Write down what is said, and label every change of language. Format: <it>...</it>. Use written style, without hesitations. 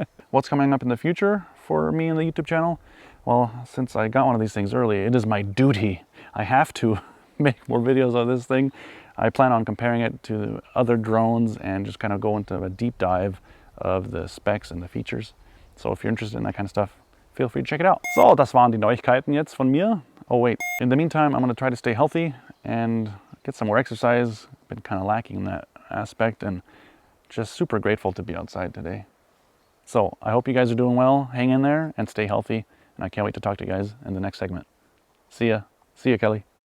<en>What's coming up in the future for me and the YouTube channel? Well, since I got one of these things early, it is my duty. I have to make more videos of this thing. I plan on comparing it to other drones and just kind of go into a deep dive of the specs and the features. So if you're interested in that kind of stuff, feel free to check it out.</en> <de>So, das waren die Neuigkeiten jetzt von mir.</de> <en>Oh wait, in the meantime, I'm going to try to stay healthy and get some more exercise. Been kind of lacking in that aspect and just super grateful to be outside today. So I hope you guys are doing well. Hang in there and stay healthy. And I can't wait to talk to you guys in the next segment. See ya. See ya, Kelly.</en>